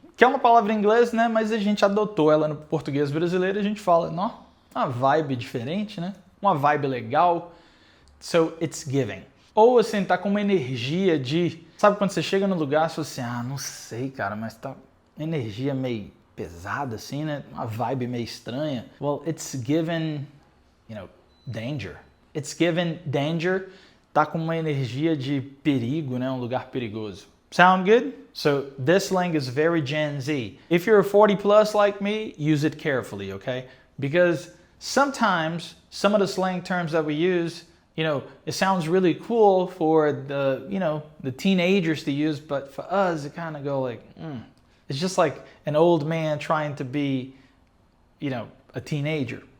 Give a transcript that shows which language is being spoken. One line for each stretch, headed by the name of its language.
Portuguese: Que é uma palavra em inglês, né? Mas a gente adotou ela no português brasileiro e a gente fala, não, uma vibe diferente, né? Uma vibe legal.
English: So, it's giving.
Portuguese: Ou assim, tá com uma energia de... Sabe quando você chega no lugar e fala assim, não sei, cara, mas tá energia meio pesada assim, né? Uma vibe meio estranha.
English: Well, it's given, you know, danger. It's given danger.
Portuguese: Tá com uma energia de perigo, né? Um lugar perigoso.
English: Sound good? So this slang is very Gen Z. If you're 40 plus like me, use it carefully, okay? Because sometimes some of the slang terms that we use, you know, it sounds really cool for the, you know, the teenagers to use, but for us, it kind of go like, It's just like an old man trying to be, you know, a teenager.